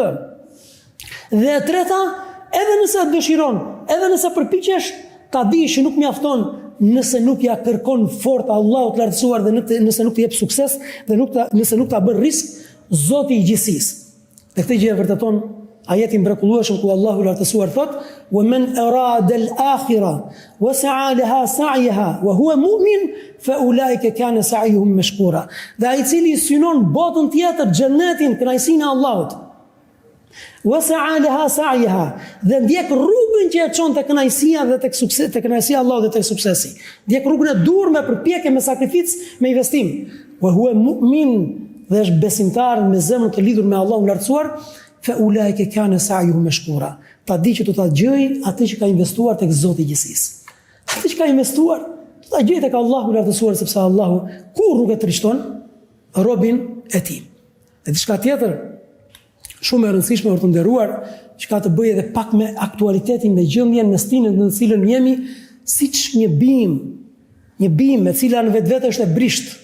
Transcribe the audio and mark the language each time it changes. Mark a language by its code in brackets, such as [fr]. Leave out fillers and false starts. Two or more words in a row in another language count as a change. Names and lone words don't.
[sq] Dhe e treta, edhe nëse dëshiron, edhe nëse përpiqesh, ta dish që nuk mjafton nëse nuk ja kërkon fort Allahut lartësuar dhe nëse nuk të jep sukses dhe nëse nuk ta bën risk Zoti i gjithësisë. Dhe këtë gjë e vërteton ajeti mrekullueshëm ku Allahu lartësuar thot: [ar] "ومن أراد الآخرة وسعى لها سعيها وهو مؤمن فأولئك كان سعيهم مشكورا." [sq] Dhe ai i cili synon botën tjetër, xhenetin, kënaqësinë e Allahut, [ar] وسعى لها سعيها, [sq] dhe ndjek rrugën që e çon tek kënaqësia dhe tek suksesi, tek kënaqësia e Allahut dhe tek suksesi. Ndjek rrugën e dur me përpjekje, me sakrificë, me investim. [ar] وهو مؤمن, [sq] dhe është besimtar me zemrën të lidhur me Allahun lartësuar. [ar] فأولئك كان سعيهم مشكورا. [sq] Ta di që do ta gjej atë që ka investuar tek Zoti i gjithësisë. Atë që ka investuar, do ta gjej tek Allahu lartësuar, sepse Allahu kur nuk e trishton robin e tij. Dhe diçka tjetër shumë e rëndësishme për të nderuar, që ka të bëjë edhe pak me aktualitetin, me gjendjen, me stilin në të cilën jemi, siç një bim e cila në vetvete është e brisht.